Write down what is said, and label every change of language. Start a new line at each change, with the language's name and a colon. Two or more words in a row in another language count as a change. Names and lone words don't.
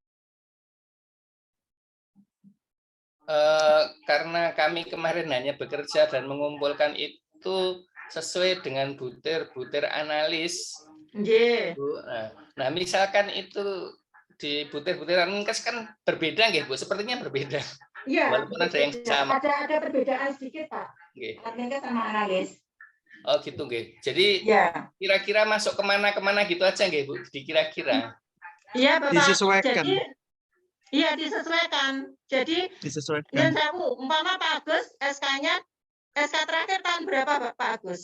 Indonesian: Karena kami kemarin hanya bekerja dan mengumpulkan itu sesuai dengan butir-butir analis. Nggih. Bu. Nah, misalkan itu di butir-butir adminkes kan berbeda nggih, Bu? Sepertinya berbeda. Iya. Walaupun ada yang sama. Ada perbedaan sedikit Pak. Nggih. Adminkes sama analis. Oh gitu nggih. Jadi Ya. kira-kira masuk kemana-kemana gitu aja nggih, Bu? Dikira-kira. Iya Bapak. Disesuaikan. Jadi, iya disesuaikan. Jadi Disesuaikan. yang tahu umpama Pak Agus SK-nya SK terakhir tahun berapa Pak Agus?